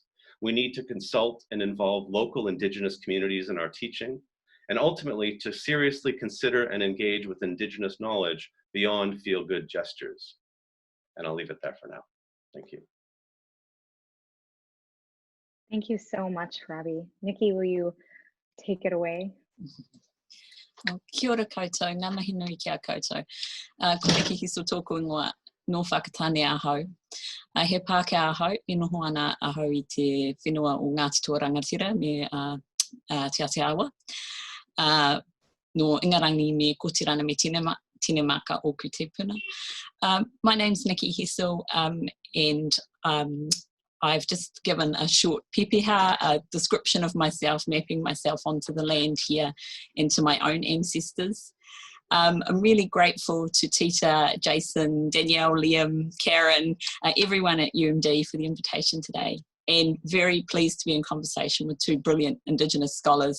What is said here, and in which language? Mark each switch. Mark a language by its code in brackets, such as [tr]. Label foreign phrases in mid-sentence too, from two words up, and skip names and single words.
[en] We need to consult and involve local Indigenous communities in our teaching, and ultimately to seriously consider and engage with Indigenous knowledge beyond feel-good gestures. And I'll leave it there for now. Thank you. Thank you so much, Robbie. Nikki, will you take it away? [mi] Kia ora koutou, ngā mihi nui kia koutou. Ko Nikki Hessell tōku ingoa no whakatane ahau. He Pākehā ahau, e noho ana ahau I te whenua o Ngāti Tua Rangatira me Te Aotearoa. No Ingarangi me Kotirana me Tine Maka o Kutepuna. [en] My name's Nikki Hessell, and I've just given a short Pākehā, a description of myself, mapping myself onto the land here and to my own ancestors. I'm really grateful to Tita, Jason, Danielle, Liam, Karen, everyone at UMD for the invitation today, and very pleased to be in conversation with two brilliant Indigenous scholars.